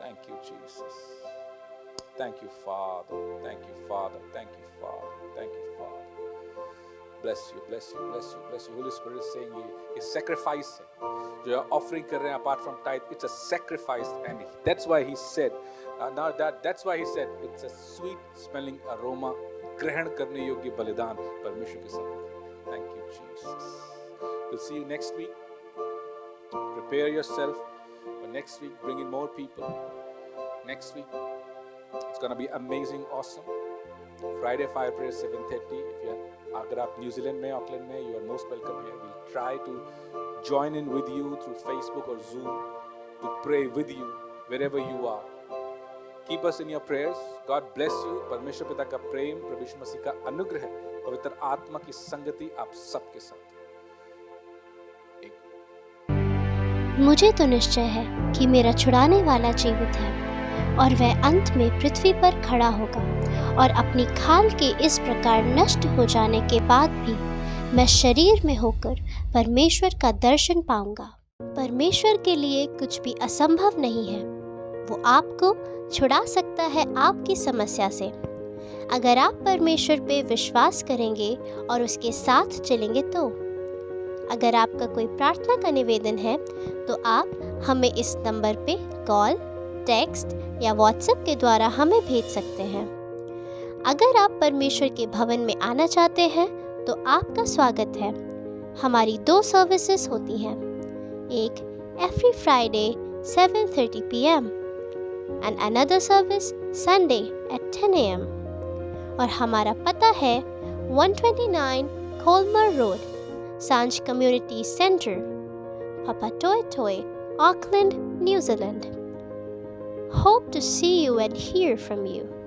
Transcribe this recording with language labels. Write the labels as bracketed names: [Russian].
[English] Thank you, Jesus. Thank you, Father. Thank you, Father. Thank you, Father. Thank you, Father. Bless you, bless you, bless you, bless you. Holy Spirit is saying [Hindi] ये sacrifice है. जो आप offering कर रहे हैं [English] apart from tithe, it's a sacrifice, and that's why he said, that's why he said it's a sweet smelling aroma. [Hindi] ग्रहण करने योग्य बलिदान परमेश्वर के सामने. [English] Thank you, Jesus. We'll see you next week. Prepare yourself for next week. Bring in more people. Next week, it's gonna be amazing, awesome. Friday fire prayer 7:30. [Hindi] अगर आप New Zealand में, ऑकलैंड में, [English] you are most welcome here. We'll try to join in with you through Facebook or Zoom to pray with you wherever you are. Keep us in your prayers. God bless you. [Hindi] परमेश्वर पिता का प्रेम, प्रभु यीशु मसीह का अनुग्रह, पवित्र आत्मा की संगति आप सबके साथ. मुझे तो निश्चय है कि मेरा छुड़ाने वाला जीवित है और वह अंत में पृथ्वी पर खड़ा होगा और अपनी खाल के इस प्रकार नष्ट हो जाने के बाद भी मैं शरीर में होकर परमेश्वर का दर्शन पाऊंगा. परमेश्वर के लिए कुछ भी असंभव नहीं है. वो आपको छुड़ा सकता है आपकी समस्या से. अगर आप परमेश्वर पे विश्वास करेंगे और उसके साथ चलेंगे तो. अगर आपका कोई प्रार्थना का निवेदन है तो आप हमें इस नंबर पे कॉल, टेक्स्ट या व्हाट्सएप के द्वारा हमें भेज सकते हैं. अगर आप परमेश्वर के भवन में आना चाहते हैं तो आपका स्वागत है. हमारी 2 सर्विसेज होती हैं. [English] एक every Friday 7:30 PM and another service Sunday at 10 AM. [Hindi] और हमारा पता है [English] 129 Colmer Road, Sanj Community Center, Papatoetoe, Auckland, New Zealand. Hope to see you and hear from you.